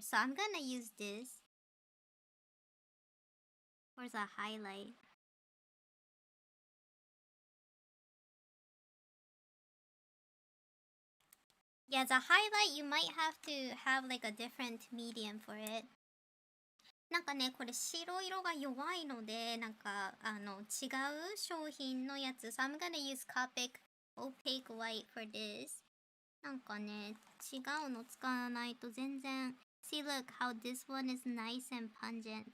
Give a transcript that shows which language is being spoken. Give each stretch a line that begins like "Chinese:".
English: So I'm gonna use this for the highlight. Yeah, the highlight you might have to have like a different medium for it.
Japanese: なんかね、これ白色が弱いので、なんか違う商品のやつ。
English: So I'm gonna use Copic Opaque White for this.
Japanese: なんかね、違うの使わないと全然。
English: See, look how this one is nice and pungent.